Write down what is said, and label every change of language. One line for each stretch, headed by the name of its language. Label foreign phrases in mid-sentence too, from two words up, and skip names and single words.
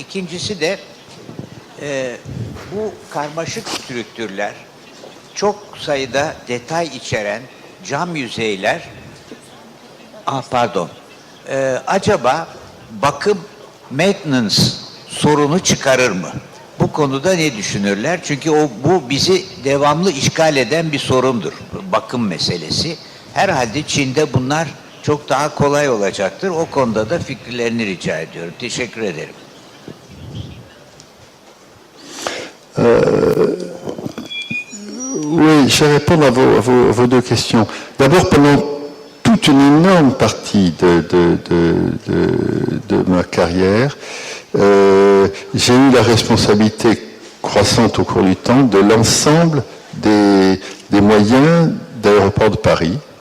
Turkish: İkincisi de bu karmaşık strüktürler, çok sayıda detay içeren cam yüzeyler, acaba bakım, maintenance sorunu çıkarır mı? Bu konuda ne düşünürler? Çünkü bu bizi devamlı işgal eden bir sorundur. Bakım meselesi. Herhalde Çin'de bunlar çok daha kolay olacaktır. O konuda da fikirlerini rica ediyorum. Teşekkür ederim.
French: Oui, je vais répondre à vos deux questions. D'abord, pendant toute une énorme partie de ma carrière, j'ai eu la responsabilité croissante au cours du temps de l'ensemble des moyens d'aéroport de Paris.